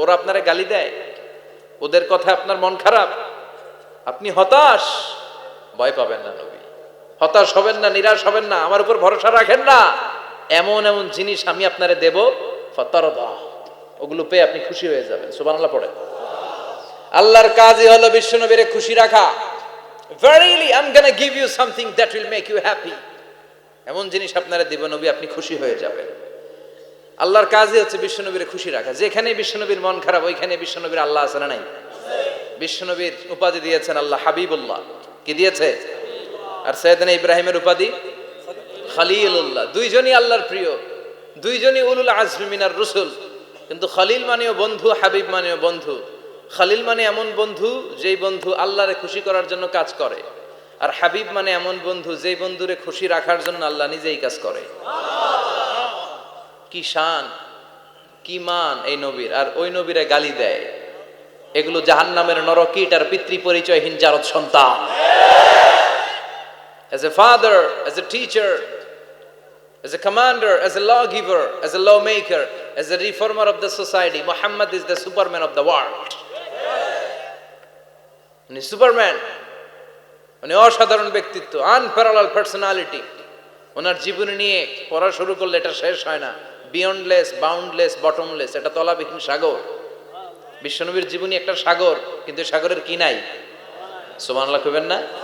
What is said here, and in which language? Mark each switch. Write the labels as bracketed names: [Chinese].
[Bangla] ওরা আপনারে গালি দেয়, ওদের কথা আপনার মন খারাপ, আপনি হতাশ, ভয় পাবেন না নবী, হতাশ হবেন না, নিরাশ হবেন না, আমার উপর ভরসা রাখেন না। এমন এমন জিনিস আমি আপনারে দেব, ফাতারদা, ওগুলো পেয়ে আপনি খুশি হয়ে যাবেন। সুবহানাল্লাহ পড়েন। আল্লাহর কাজই হলো বিশ্বনবীরে খুশি রাখা। [English] Verily I'm gonna give you something that will make you happy. [Bangla] এমন জিনিস আপনারে দেব নবী, আপনি খুশি হয়ে যাবেন। আল্লাহর কাজই হচ্ছে বিশ্বনবীরে খুশি রাখা। যেখানে বিশ্বনবীর মন খারাপ, ওইখানে বিশ্বনবীর আল্লাহ আছে না নাই? বিশ্বনবীর উপাধি দিয়েছেন আল্লাহ হাবিবুল্লাহ। কি দিয়েছে? আর সাইয়েদনা ইব্রাহিমের উপাধি খলিলুল্লাহ। দুইজনই আল্লাহর প্রিয়, দুইজনই উলুল আজমি মিনার রসুল। কিন্তু খলিল মানেও বন্ধু, হাবিব মানেও বন্ধু। খালিল মানে এমন বন্ধু যেই বন্ধু আল্লাহরে খুশি করার জন্য কাজ করে, আর হাবিব মানে এমন বন্ধু যেই বন্ধুরে খুশি রাখার জন্য আল্লাহ নিজেই কাজ করে। কি শান, কি মান এই নবীর, আর ওই নবীরে গালি দেয়। এগুলো জাহান্নামের নরকীট আর পিতৃ পরিচয়হীন জারদ সন্তান। [English] As a father, as a teacher, as a commander, as a lawgiver, as a lawmaker, as a reformer of the society, Muhammad is the Superman of the world. [Bangla] উনি সুপারম্যান, উনি অসাধারণ ব্যক্তিত্ব, [English] Unparallel personality. [Bangla] ওনার জীবনী নিয়ে পড়া শুরু করলে এটা শেষ হয় না। [English] beyondless, boundless, bottomless, [Bangla] এটা তলাবিহীন সাগর। বিশ্বনবীর জীবনী একটা সাগর, কিন্তু সাগরের কি নাই? সুবহানাল্লাহ কইবেন না?